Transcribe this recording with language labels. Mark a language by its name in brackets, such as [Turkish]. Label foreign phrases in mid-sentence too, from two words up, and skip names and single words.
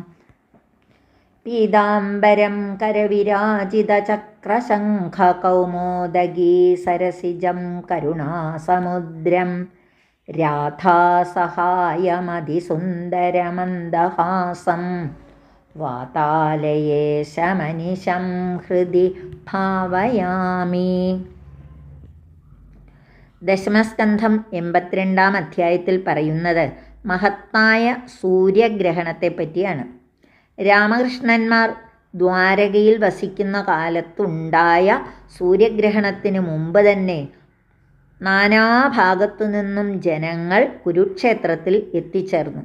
[Sanskrit] पीताम्बरं करविराजितचक्रशङ्खकौमोदगी सरसिजं करुणासमुद्रं राधासहायमधिसुन्दरमन्दहासं वातालयेशमनिशं हृदि भावयामि. [Malayalam] ദശമസ്കന്ധം 82-ാം അധ്യായത്തിൽ പറയുന്നത് മഹത്തായ സൂര്യഗ്രഹണത്തെപ്പറ്റിയാണ്. രാമകൃഷ്ണന്മാർ ദ്വാരകയിൽ വസിക്കുന്ന കാലത്തുണ്ടായ സൂര്യഗ്രഹണത്തിന് മുമ്പ് തന്നെ നാനാഭാഗത്തു നിന്നും ജനങ്ങൾ കുരുക്ഷേത്രത്തിൽ എത്തിച്ചേർന്നു.